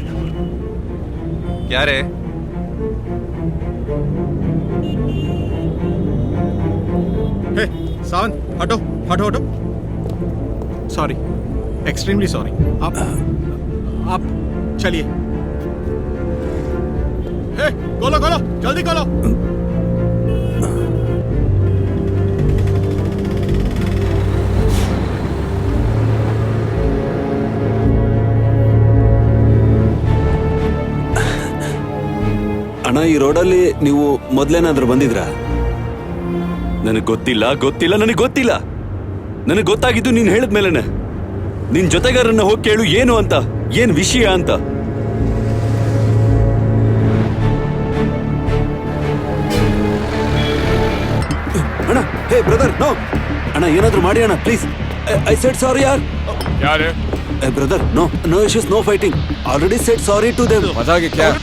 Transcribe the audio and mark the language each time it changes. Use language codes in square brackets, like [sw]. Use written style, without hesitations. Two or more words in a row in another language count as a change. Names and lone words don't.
[hi] क्या रे? सावन हटो हटो हटो [en] sorry extremely sorry [hi] आप चलिए हे खोलो खोलो जल्दी खोलो [kn] ಅಣ್ಣ ಈ ರೋಡಲ್ಲಿ ನೀವು ಮೊದ್ಲೇನಾದ್ರೂ ಬಂದಿದ್ರಾ? ನನಗೆ ಗೊತ್ತಿಲ್ಲ ಗೊತ್ತಿಲ್ಲ ನನಗೆ ಗೊತ್ತಿಲ್ಲ. ನನಗೆ ಗೊತ್ತಾಗಿದ್ದು ನೀನ್ ಹೇಳಿದ್ಮೇಲೆನೆ. ನಿನ್ ಜೊತೆಗಾರನ್ನ ಹೋಗಿ ಕೇಳು ಏನು ಅಂತ, ಏನ್ ವಿಷಯ ಅಂತ. ಅಣ್ಣ [en] hey brother no [kn] ಅಣ್ಣ ಏನಾದ್ರೂ ಮಾಡಿ ಅಣ್ಣ ಪ್ಲೀಸ್. [en] I said sorry ಯಾರ್. [hi] यार [en] brother no no issues no fighting already said sorry to them. [hi] मजाक है क्या?